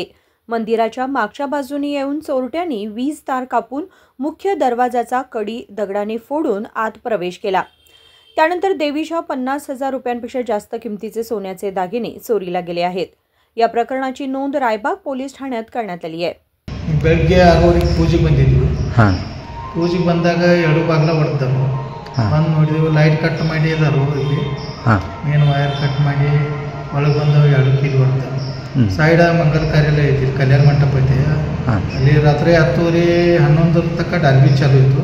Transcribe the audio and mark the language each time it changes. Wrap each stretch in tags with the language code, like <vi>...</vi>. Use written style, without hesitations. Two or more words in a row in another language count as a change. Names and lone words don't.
<mr>मंदिराच्या मागच्या बाजूने येऊन चोरट्यांनी वीज तार कापून मुख्य दरवाजाचा कडी दगडाने फोडून आत प्रवेश केला। त्यानंतर देवीच्या 50,000 रुपयांपेक्षा जास्त किमतीचे सोन्याचे दागिने चोरीला गेले आहेत। या प्रकरणाची नोंद रायबाग पोलीस ठाण्यात करण्यात आली आहे।</mr> <kn>ಬೆಳಗ್ಗೆ ಆಗೋರಿಗೆ ಪೂಜೆಗೆ ಬಂದಿದ್ವಿ। ಪೂಜೆಗೆ ಬಂದಾಗ ಎರಡು ಬಾಗಿಲ ಹೊಡೆದರು। ಬಂದು ನೋಡಿದ್ವಿ</kn> <en>light cut</en> <kn>ಮಾಡಿ ಇದಾರು ಇಲ್ಲಿ</kn> <en>main wire cut</en> <kn>ಮಾಡಿ ಒಳಗೆ ಬಂದವು ಎರಡು ಕೀಲ್ ಹೊಡೆದರು। ಸೈಡ್ ಮಂಗಲ ಕಾರ್ಯಾಲಯ ಐತಿ, ಕಲ್ಯಾಣ ಮಂಟಪ ಐತಿ, ಅಲ್ಲಿ ರಾತ್ರಿ 10:11 ತನಕ ಡಾಲ್ಬಿ ಚಾಲು ಇತ್ತು।</kn>